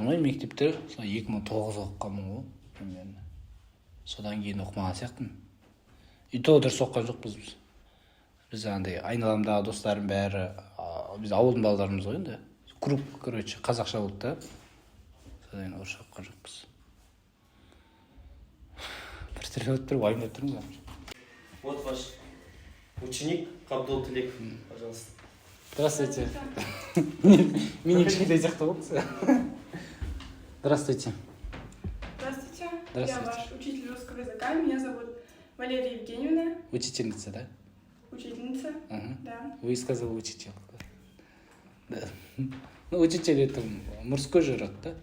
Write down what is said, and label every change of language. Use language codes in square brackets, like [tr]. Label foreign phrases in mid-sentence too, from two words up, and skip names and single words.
[kk] ғой мектепте 2009 оқығанмын ғой примерно содан кейін оқымаған сияқтымын [ru] и то [kk] дұрыс оқыған жоқпыз біз андай айналамдағы достарым бәрі біз ауылдың балаларымыз ғой енді [ru] круг короче [kk] қазақша болды да содан орысша оқыған жоқпыз бір түрлі өтіп тұрып уайымдап тұрмын [ru] вот ваш ученик Қабдолтілек пожалуйста [kk] здравствуйте менің кішкентай сияқты болыпсыз здравствуйте [ru] Здравствуйте. Здравствуйте. Я ваш учитель русского языка. Меня зовут Валерия Евгеньевна. учительница да Учительница. Да. Вы сказали учитель. Да. Ну, учитель это мужской же род, да?